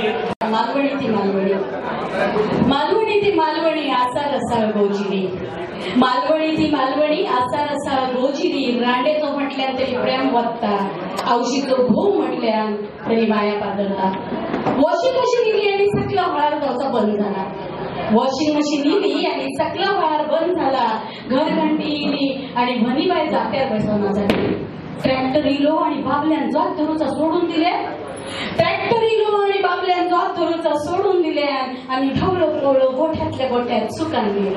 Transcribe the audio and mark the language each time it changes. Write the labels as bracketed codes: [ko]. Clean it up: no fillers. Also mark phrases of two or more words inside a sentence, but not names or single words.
[mr] मालवणी ती मालवणी मालवणी ती मालवणी आसा रसा गोजिरी. मालवणी ती मालवणी आसा रसा गोजिरी. रांडेचो म्हटल्यान तरी प्रेम वत्ता औशीचो भू म्हटल्यान तरी माया पादरता. वॉशिंग मशीन इली आणि सकला व्हाळार जावचा बंद झाला. वॉशिंग मशीन इली आणि सकला व्हाळार बंद झाला. घरघंटी इली आणि भनीबाई जात्यार बसवणा झाली. ट्रॅक्टर इलो आणि बाबल्यान जात धरूचा सोडून दिले. ट्रॅक्टर इलो आणि बाबल्यान जात धरूचा सोडून दिले आणि ढवळो पवळो गोठ्यातल्या गोठ्यात सुकान गेलो.